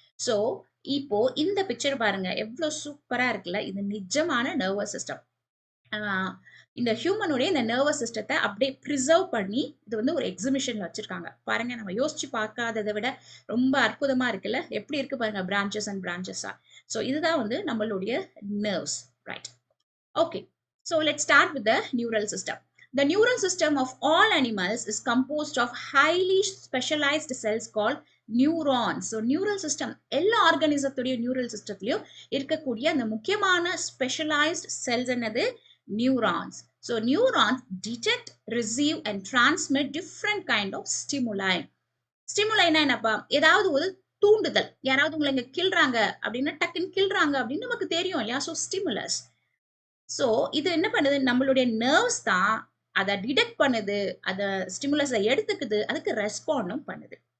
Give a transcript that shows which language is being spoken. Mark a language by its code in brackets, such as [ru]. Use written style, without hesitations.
[ta] So இப்போ இந்த picture பாருங்க, எவ்வளவு சூப்பரா இருக்குல்ல, இது நிஜமான நர்வஸ் சிஸ்டம். இந்த ஹியூமனுடைய இந்த நர்வஸ் சிஸ்டத்தை அப்படியே ப்ரிசர்வ் பண்ணி இது வந்து ஒரு எக்ஸிபிஷன்ல வச்சிருக்காங்க. பாருங்க, நம்ம யோசிச்சு பார்க்காததை விட ரொம்ப அற்புதமா இருக்குல்ல, எப்படி இருக்கு பாருங்க, பிரான்ச்சஸ் அண்ட் பிரான்ச்சஸா. ஸோ இதுதான் வந்து நம்மளுடைய nerves, right? [en] Okay, so let's start with the neural system. The neural system of all animals is composed of highly specialized cells called neurons. [ta] So neural system எல்லா ஆர்கானிசத்துடைய neural systemலயும் இருக்கக்கூடிய அந்த முக்கியமான specialized cells என்னது? [en] Neurons. So neurons detect, receive and transmit different kind of stimuli. [ta] Stimuli என்னப்பா? ஏதாவது ஒரு தூண்டுதல், யாராவது உங்களை இங்க கில்றாங்க அப்படின்னா டக்குன்னு கில்றாங்க அப்படின்னு நமக்கு தெரியும் இல்லையா? So stimulus. சோ இது என்ன பண்ணுது, நம்மளுடைய நர்வ்ஸ் தான் அதை டிடெக்ட் பண்ணுது, அதை ஸ்டிமுலஸை எடுத்துக்குது, அதுக்கு ரெஸ்பாண்டும் பண்ணுது.